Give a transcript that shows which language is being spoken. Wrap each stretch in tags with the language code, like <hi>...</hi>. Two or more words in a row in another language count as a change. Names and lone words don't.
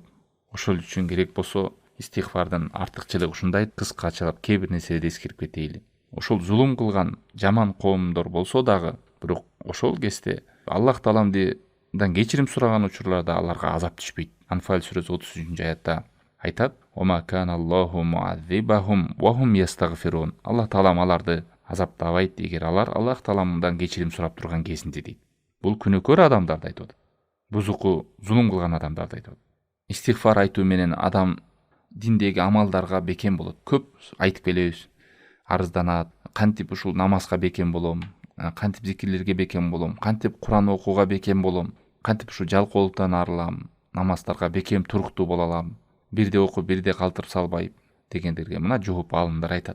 <ky>Ошол үчүн керек болсо истигфардын артыкчылыгы ушундай, кыскачалап кээ бир нерселерди эскерип кетейли. Ошол зулум кылган жаман коомдор болсо дагы, бирок ошол кезде Аллах тааламдан кечирим сураган учурларда аларга азап түшпөйт. Анфал сүрөсү 33-аятта айтат:</ky> <ar>"وما كان الله معذبهم وهم يستغفرون".</ar> <ky>Аллах таалам аларды азаптабайт эгер алар Аллах тааламдан кечирим сурап турган кезинде дейт. Бул күнөөкөр адамдарды айтып атат. Бузуку, зулум кылган адамдарды айтып атат. Истигфар айтуу менен адам диндеги амалдарга бекем болот. Көп айтып келебиз, арызданат, кантип ушул намазга бекем болом, кантип зикирлерге бекем болом, кантип Куран окууга бекем болом, кантип ушу жалкоолуктан арылам, намаздарга бекем туруктуу боло алам, бирде окуп бирде калтырып салбай дегендерге мына жооп алымдар айтат.</ky>